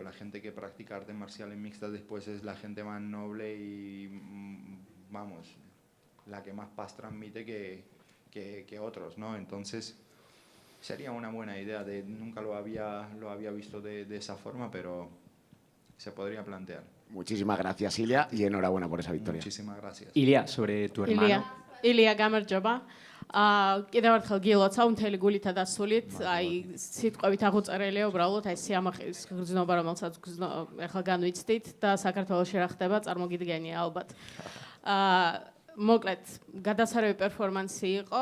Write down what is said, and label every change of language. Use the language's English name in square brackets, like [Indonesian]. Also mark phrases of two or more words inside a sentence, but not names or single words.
[Spanish] La gente que practica artes marciales mixtas después es la gente más noble y, vamos, la que más paz transmite que otros, ¿no? Entonces, sería una buena idea. Nunca lo había visto de esa forma, pero se podría plantear. Muchísimas gracias, Ilia, y enhorabuena por esa victoria. Muchísimas gracias. Ilia, sobre tu hermano. [Georgian] ილია გამარჯობა. კიდევ ერთხელ გილოცა მთელი გულითა და სულით, აი სიტყვებით აღუწერელია უბრალოდ აი სიამახის გრძნობა, რომელსაც ახლა განვიცდით და საქართველოში რა ხდება, წარმოგიდგენია ალბათ. მოკლედ, გადასარევი პერფორმანსი იყო.